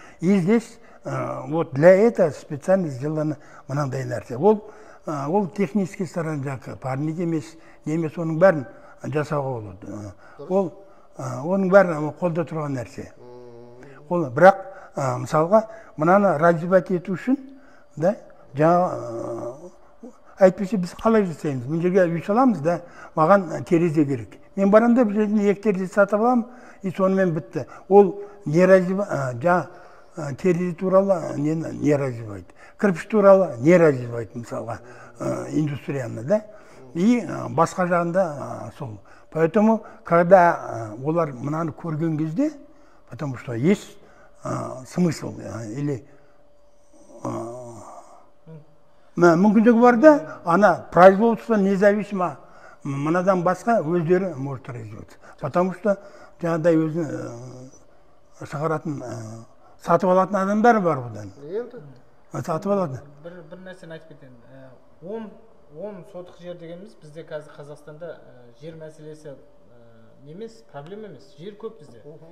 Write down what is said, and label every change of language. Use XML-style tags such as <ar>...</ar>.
<ru>И здесь вот для этого специально сделано мынандай нәрсе.</ru> <kk>Ол технический сторон жағы, парник емес, немес, оның бәрін жасауға болады. Оның бәрін қолда тұрған нәрсе. Бірақ мысалға мынаны развивать ету үшін, да, жаңа әйтпесе біз қалай жасаймыз? Мен жерге үй саламыз, да, маған терезе керек. Мен барамда бір жерден 2 терезе сатып аламын, и сонымен бітті. Ол не развивает, жаңа терезе туралы не развивает, кірпіш туралы не развивает, мысалға, индустрияны, да, и басқа жағында сол. Поэтому, когда олар мынаны көрген кезде, потому что есть смысл или мүмкіндігі бар да, ана производство независимо мынадан басқа өздері может развиваться. Потому что жаңағыдай өзін шығаратын, сатып алатын адамдар бар бұдан. Сатып алатын. Бір нәрсені айтып кетейін. 10 сотық жер дегеніміз бізде қазір Қазақстанда жер мәселесі немес, проблема емес. Жер көп бізде.</kk>